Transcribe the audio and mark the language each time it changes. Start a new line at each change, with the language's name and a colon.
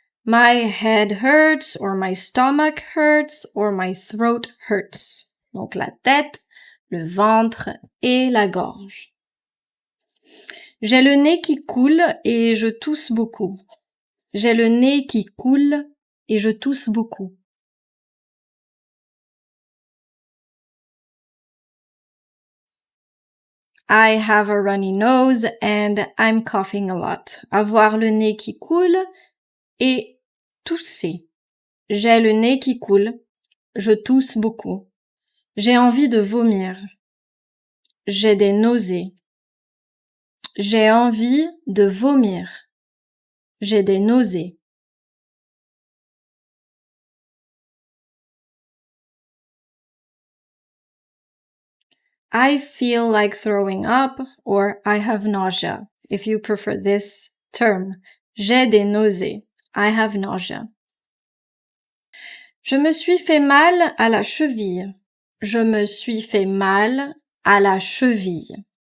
English: My head hurts or my stomach hurts or my throat hurts.
French: Donc la tête, le ventre et la gorge. J'ai le nez qui coule et je tousse beaucoup. J'ai le nez qui coule et je tousse beaucoup.
English: I have a runny nose and I'm coughing a lot.
French: Avoir le nez qui coule et tousser. J'ai le nez qui coule. Je tousse beaucoup. J'ai envie de vomir. J'ai des nausées. J'ai envie de vomir. J'ai des nausées.
English: I feel like throwing up or I have nausea, if you prefer this term.
French: J'ai des nausées.
English: I have nausea.
French: Je me suis fait mal à la cheville. Je me suis fait mal à la cheville.